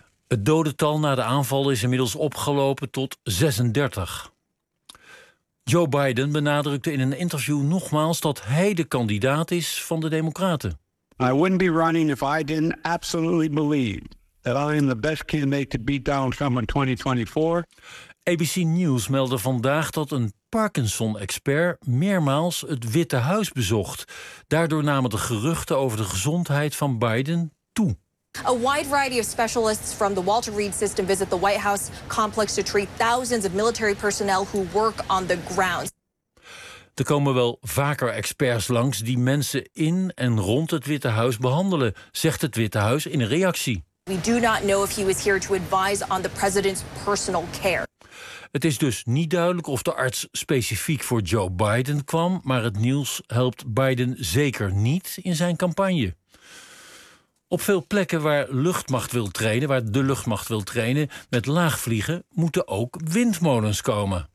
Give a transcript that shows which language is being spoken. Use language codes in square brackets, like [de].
[nl] Het dodental na de aanval is inmiddels opgelopen tot 36. Joe Biden benadrukte in een interview nogmaals dat hij de kandidaat is van de Democraten. [en] I wouldn't be running if I didn't absolutely believe that I am the best candidate to beat Donald Trump in 2024. [nl] ABC News meldde vandaag dat een Parkinson-expert meermaals het Witte Huis bezocht. Daardoor namen de geruchten over de gezondheid van Biden toe. [en] A wide variety of specialists from the Walter Reed System visit the White House complex to treat thousands of military personnel who work on the ground. [nl] Er komen wel vaker experts langs die mensen in en rond het Witte Huis behandelen, zegt het Witte Huis in een reactie. [en] We do not know if he was here to advise on the president's personal care. [nl] Het is dus niet duidelijk of de arts specifiek voor Joe Biden kwam, maar het nieuws helpt Biden zeker niet in zijn campagne. Op veel plekken waar luchtmacht wil trainen, waar de luchtmacht wil trainen met laagvliegen, moeten ook windmolens komen.